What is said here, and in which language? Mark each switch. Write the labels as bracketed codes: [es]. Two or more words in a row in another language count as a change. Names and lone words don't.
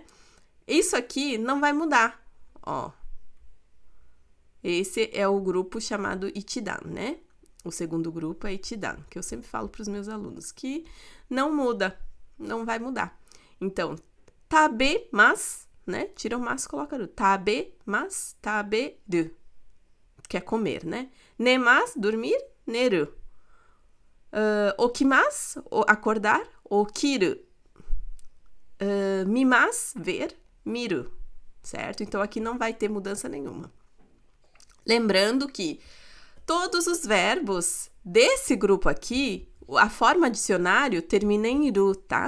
[pt] Isso aqui não vai mudar, ó. Esse é o grupo chamado ichidan, né? O segundo grupo é ichidan, que eu sempre falo para os meus alunos, que não muda, não vai mudar. Então, tabemas, né? Tira o mas, coloca ru. [ja] 食べます、食べる, [pt] que é comer, né? [ja] Nemas, dormir, 寝る。起きます, acordar, okiru. [pt] Mimas, ver, miru, certo? Então, aqui não vai ter mudança nenhuma. Lembrando que todos os verbos desse grupo aqui, a forma dicionário termina em ru, tá?